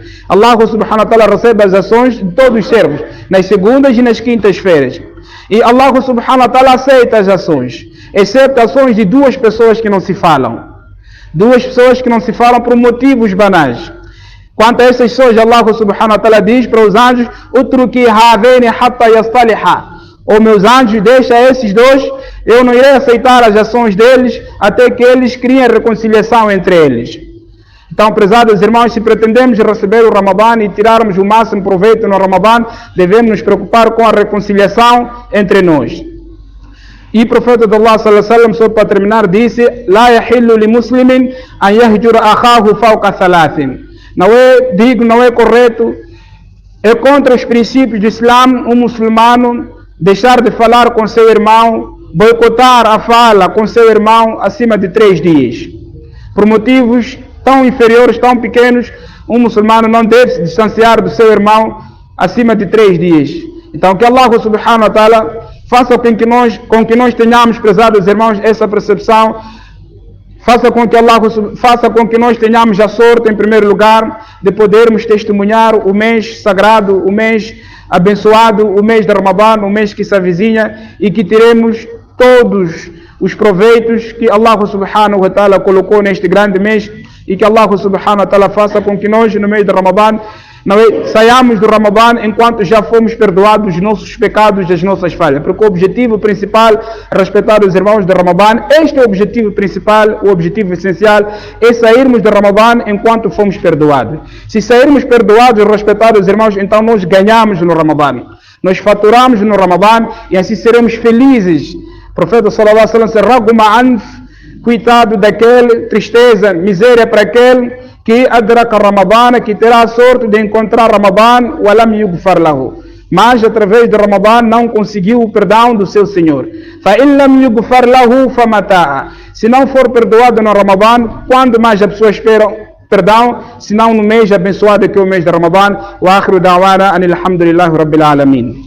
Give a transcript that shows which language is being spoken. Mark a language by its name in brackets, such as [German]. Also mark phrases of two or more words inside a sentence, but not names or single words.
[Portuguese] Allah [Arabic] سبحانه وتعالى [Portuguese] recebe as ações de todos os servos, nas segundas e nas quintas-feiras. E Allah [Arabic] سبحانه وتعالى [Portuguese] aceita as ações, exceto ações de duas pessoas que não se falam. Duas pessoas que não se falam por motivos banais. Quanto a essas pessoas, Allah [Arabic] سبحانه وتعالى [Portuguese] diz para os anjos, [Arabic] اتركوا هذين حتى يصطلحا. [Portuguese] Ou meus anjos, deixa esses dois, eu não irei aceitar as ações deles até que eles criem reconciliação entre eles. Então, prezados irmãos, se pretendemos receber o Ramadã e tirarmos o máximo proveito no Ramadã, devemos nos preocupar com a reconciliação entre nós. E o profeta de Allah [Arabic] صلى الله عليه وسلم, [Portuguese] só para terminar, disse: [Arabic] "لا يحل لمسلم أن يهجر أخاه فوق ثلاث." [Portuguese] Não é digno, não é correto, é contra os princípios do Islã um muçulmano deixar de falar com seu irmão, boicotar a fala com seu irmão acima de 3 dias. Por motivos tão inferiores, tão pequenos, um muçulmano não deve se distanciar do seu irmão acima de 3 dias. Então que Allah [Arabic] سبحانه وتعالى [Portuguese] faça com que nós tenhamos, prezados irmãos, essa percepção. Faça com que nós tenhamos a sorte, em primeiro lugar, de podermos testemunhar o mês sagrado, o mês abençoado, o mês de Ramadã, o mês que se avizinha, e que teremos todos os proveitos que Allah [Arabic] سبحانه وتعالى [Portuguese] colocou neste grande mês, e que Allah [Arabic] سبحانه وتعالى [Portuguese] faça com que nós, no mês de Ramadã, saiamos do Ramadã enquanto já fomos perdoados dos nossos pecados, das nossas falhas. Porque o objetivo principal, respeitar os irmãos de Ramadã, este é o objetivo principal, o objetivo essencial, é sairmos do Ramadã enquanto fomos perdoados. Se sairmos perdoados e respeitar os irmãos, então nós ganhamos no Ramadã. Nós faturamos no Ramadã e assim seremos felizes. O profeta [Arabic] صلى الله عليه وسلم [Portuguese] se [Arabic] رغم أنف, [Portuguese] coitado daquele, tristeza, miséria para aquele que adraka Ramadã, que terá a sorte de encontrar Ramadã, [Arabic] ولم يغفر له, [Portuguese] mas através de Ramadã não conseguiu o perdão do seu Senhor. [Arabic] فإن لم يغفر له فمتى, [Portuguese] se não for perdoado no Ramadã, quando mais a pessoa espera perdão, se não no mês abençoado que é o mês de Ramadã. [Arabic] وآخر دعوانا أن الحمد لله رب العالمين.